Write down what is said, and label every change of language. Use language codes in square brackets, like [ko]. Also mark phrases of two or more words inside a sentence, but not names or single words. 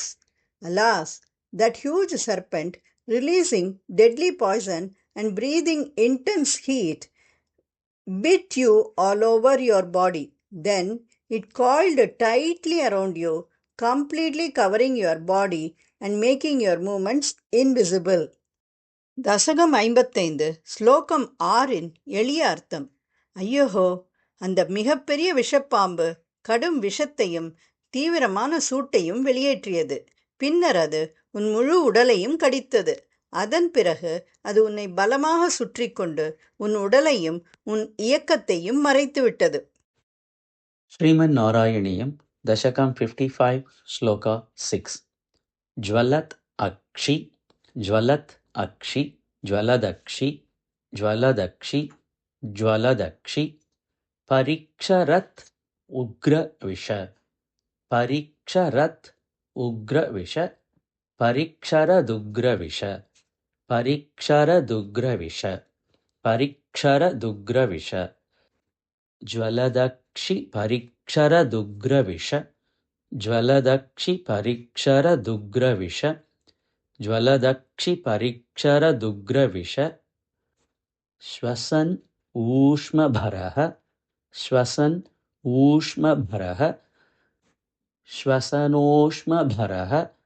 [en] Alas, that huge serpent, releasing deadly poison and breathing intense heat, bit you all over your body. Then it coiled tightly around you, completely covering your body and making your movements invisible. [ta] தசகம் 55 ஸ்லோகம் 6இன் எளிய அர்த்தம். ஐயோ, அந்த மிகப்பெரிய விஷப்பாம்பு கடும் விஷத்தையும் தீவிரமான சூட்டையும் வெளியேற்றியது. பின்னர் அது உன் முழு உடலையும் கடித்தது. அதன் பிறகு அது உன்னை பலமாக சுற்றி கொண்டு உன் உடலையும் உன் இயக்கத்தையும் மறைத்துவிட்டது. [en] Sriman Narayaniyam, Dashakam 55, Sloka 6. [sa] ज्वलत् अक्षि, ज्वलत् अक्षि, ज्वलदक्षि, ज्वलदक्षि, ज्वलदक्षि, परिक्षरत् उग्र विष, परिक्षरत् उग्र विष, परिक्षरदुग्र विष, परिक्षरदुग्र विष, परिक्षरदुग्र विष, ज्वलदक्षि परिक्षरदुग्रविष, ज्वलदक्षि परिक्षरदुग्रविष, ज्वलदक्षि परिक्षरदुग्रविष, श्वसन् ऊष्म भरः, श्वसन् ऊष्म भरः, श्वसनोष्म भरः,